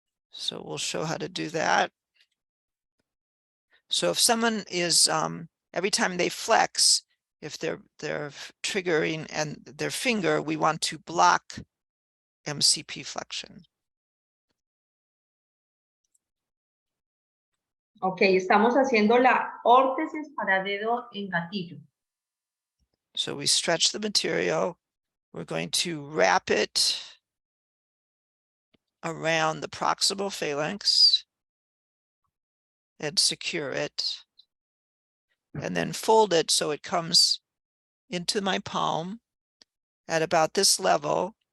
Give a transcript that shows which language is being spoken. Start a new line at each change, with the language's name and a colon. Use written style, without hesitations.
English: So we'll show how to do that. So if someone is, every time they flex, if they're triggering and their finger, we want to block MCP flexion.
Spanish: Ok, estamos haciendo la órtesis para dedo en gatillo.
English: So we stretch the material. We're going to wrap it around the proximal phalanx and secure it. And then fold it so it comes into my palm at about this level.